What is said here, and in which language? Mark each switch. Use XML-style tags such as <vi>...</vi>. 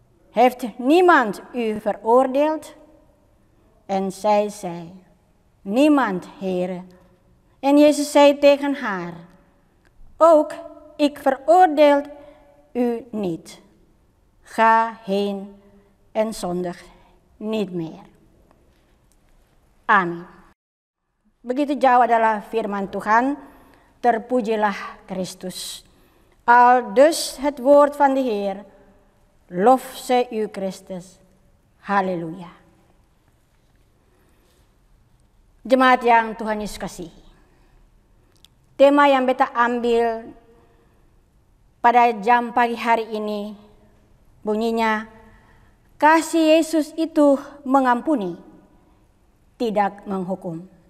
<nl>heeft niemand u veroordeeld? En zij zei, niemand, Heere. En Jezus zei tegen haar, ook ik veroordeel u niet. Ga heen en zondig niet meer.</nl> <id>Amin. Begitu jauh adalah firman Tuhan, terpujilah Kristus.</id> <nl>Aldus het woord van de Heer, lof zij u Christus.</nl> <id>Haleluya. Jemaat yang Tuhan Yesus kasihi. Tema yang beta ambil pada jam pagi hari ini bunyinya, kasih Yesus itu mengampuni, tidak menghukum.</id>